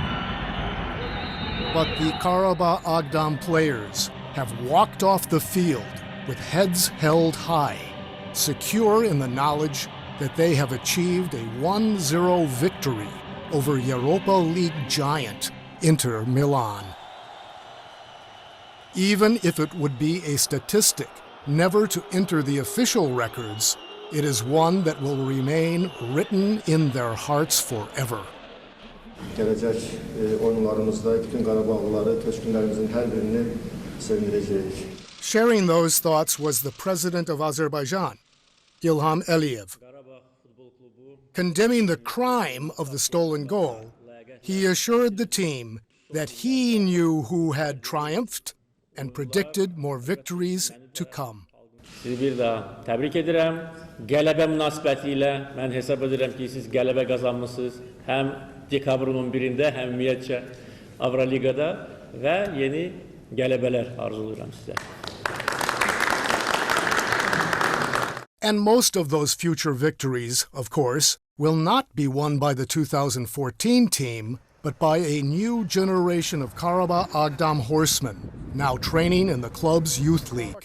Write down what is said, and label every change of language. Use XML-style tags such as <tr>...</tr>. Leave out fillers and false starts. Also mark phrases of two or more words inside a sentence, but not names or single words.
<en>But the Qarabag Agdam players have walked off the field with heads held high, secure in the knowledge that they have achieved a 1-0 victory over Europa League giant Inter Milan. Even if it would be a statistic never to enter the official records, it is one that will remain written in their hearts forever.</en> <az>Gelecek oyunlarımızda bütün Qarabağlıları, köçkünlərimizin hər birini sevindirəcəyik.</az> <en>Sharing those thoughts was the president of Azerbaijan, Ilham Əliyev. Condemning the crime of the stolen goal, he assured the team that he knew who had triumphed and predicted more victories to come.</en> <az>Sizi bir daha təbrik edirəm. Qələbə münasibətilə mən hesab edirəm ki, siz qələbə qazanmışsınız. Həm dekabrın 11-də, həm ümumiyyətcə Avroliqada və yeni qələbələr arzulayıram sizə.</az> <en>And most of those future victories, of course, will not be won by the 2014 team, but by a new generation of Qarabag Agdam horsemen, now training in the club's youth league.</en>